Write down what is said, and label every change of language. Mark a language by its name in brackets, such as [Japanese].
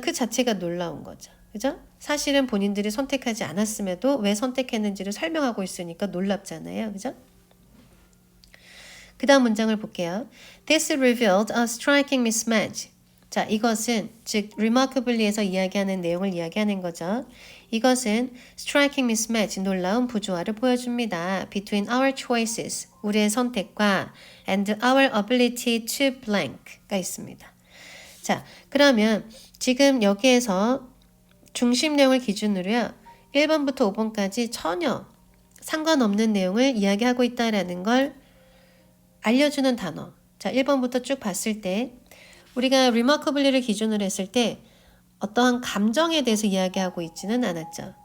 [Korean] 그 자체가 놀라운 거죠. 그죠? 사실은 본인들이 선택하지 않았음에도 왜 선택했는지를 설명하고 있으니까 놀랍잖아요. 그죠? 그 다음 문장을 볼게요. [English] This revealed a striking mismatch. [Korean] 자, 이것은 즉 remarkably에서 이야기하는 내용을 이야기하는 거죠. 이것은 [English] striking mismatch, [Korean] 놀라운 부조화를 보여줍니다. [English] Between our choices, [Korean] 우리의 선택과 [English] and our ability to blank가 있습니다. [Korean] 자, 그러면 지금 여기에서 중심 내용을 기준으로요. 1번부터 5번까지 전혀 상관없는 내용을 이야기하고 있다라는 걸 알려주는 단어. 자, 1번부터 쭉 봤을 때 우리가 remarkably를 기준으로 했을 때 어떠한 감정에 대해서 이야기하고 있지는 않았죠.